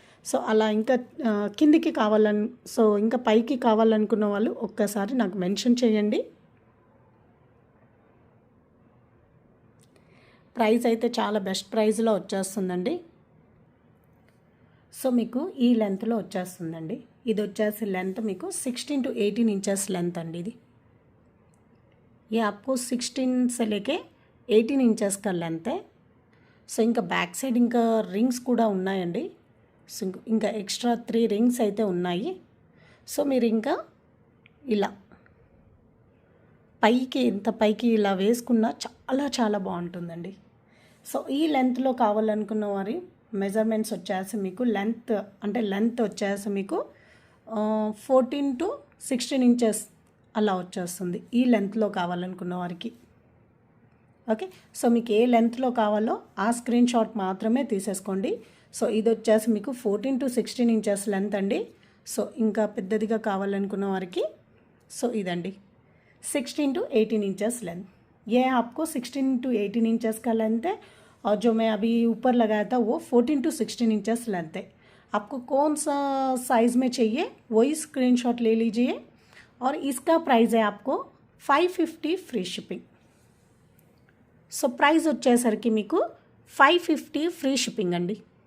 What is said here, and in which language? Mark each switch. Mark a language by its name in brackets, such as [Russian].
[Telugu] So అలా ఇంకా కిందికి సో ఇంకా పైకి కావాలనుకున్న వాళ్ళు ఒక్కసారి నాకు మెన్షన్ చేయండి. ప్రైస్ అయితే చాలా బెస్ట్ ప్రైస్లో వచ్చేస్తుందండి. సో మీకు ఈ లెంత్లో వచ్చేస్తుందండి. ఇది వచ్చేసి లెంత్ మీకు 16 to 18 ఇంచెస్ లెంత్ అండి ఇది. [Hindi] ये आपको 16 से लेके 18 ఇంచెస్ का లెంత్ है. [Telugu] సో ఇంకా బ్యాక్ సైడ్ ఇంకా రింగ్స్ కూడా ఉన్నాయండి. సో ఇంకా ఎక్స్ట్రా 3 రింగ్స్ అయితే ఉన్నాయి. సో మీరు ఇంకా ఇలా పైకి ఎంత పైకి ఇలా వేసుకున్నా చాలా చాలా బాగుంటుందండి. సో ఈ లెంత్లో కావాలనుకున్న వారి మెజర్మెంట్స్ వచ్చేసి మీకు లెంత్ వచ్చేసి మీకు 14 to 16 ఇంచెస్ అలా వచ్చేస్తుంది ఈ లెంత్లో కావాలనుకున్న వారికి. ఓకే, సో మీకు ఏ లెంత్లో కావాలో ఆ స్క్రీన్ షాట్ మాత్రమే తీసేసుకోండి. సో ఇది వచ్చేసి మీకు 14 to 16 ఇంచెస్ లెంత్ అండి. సో ఇంకా పెద్దదిగా కావాలనుకున్న వారికి సో ఇదండి 16 to 18 इंचेस लेंथ. [Hindi] ये आपको 16 to 18 इंचेस का लेंथ है. और जो मैं अभी ऊपर लगाया था वो 14 to 16 इंचेस लेंथ है. आपको कौन सा साइज़ में चाहिए वही स्क्रीनशॉट ले लीजिए. और इसका प्राइस है आपको 550 फ्री शिपिंग. [Telugu] సో ప్రైస్ వచ్చేసరికి మీకు 550 ఫ్రీ షిప్పింగ్ అండి.